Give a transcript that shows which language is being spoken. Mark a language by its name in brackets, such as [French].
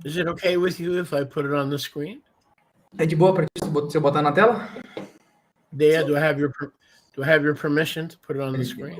[English] Is it okay with you if I put it on the screen? [Portuguese] É de boa para ti se eu botar na tela? [English] Dea, do I have your permission to put it on the screen?